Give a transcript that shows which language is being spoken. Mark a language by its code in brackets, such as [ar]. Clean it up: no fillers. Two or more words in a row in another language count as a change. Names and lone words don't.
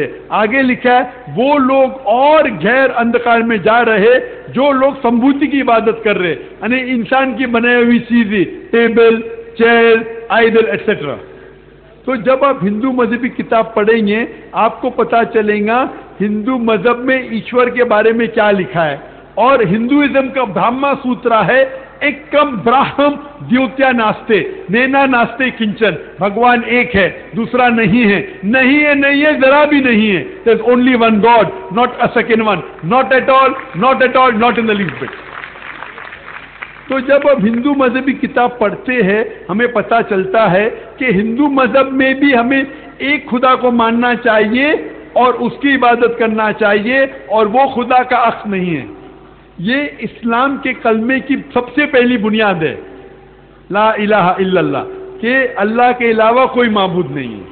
[ur] آگے لکھا ہے وہ لوگ اور غیر اندھکار میں جا رہے جو لوگ سمبھوتی کی عبادت کر رہے, یعنی انسان کی بنائی ہوئی چیزیں, ٹیبل, چیئر, [en] idol etcetera. [ur] تو جب آپ ہندو مذہبی کتاب پڑھیں گے آپ کو پتا چلے گا ہندو مذہب میں ایشور کے بارے میں کیا لکھا ہے. اور ہندوازم کا برہما سوترا ہے [sa] एकम् ब्रह्म द्वितीया नास्ते नेना नास्ते कंचन, [ur] بھگوان ایک ہے دوسرا نہیں ہے, نہیں ہے, نہیں ہے, ذرا بھی نہیں ہے. [en] there is only one God, not a second one, not at all, not at all, not in the least bit. [ur] تو جب اب ہندو مذہبی کتاب پڑھتے ہیں ہمیں پتا چلتا ہے کہ ہندو مذہب میں بھی ہمیں ایک خدا کو ماننا چاہیے اور اس کی عبادت کرنا چاہیے, اور وہ خدا کا عکس نہیں ہے. یہ اسلام کے کلمے کی سب سے پہلی بنیاد ہے, [ar] لا الہ الا اللہ, [ur] کہ اللہ کے علاوہ کوئی معبود نہیں ہے.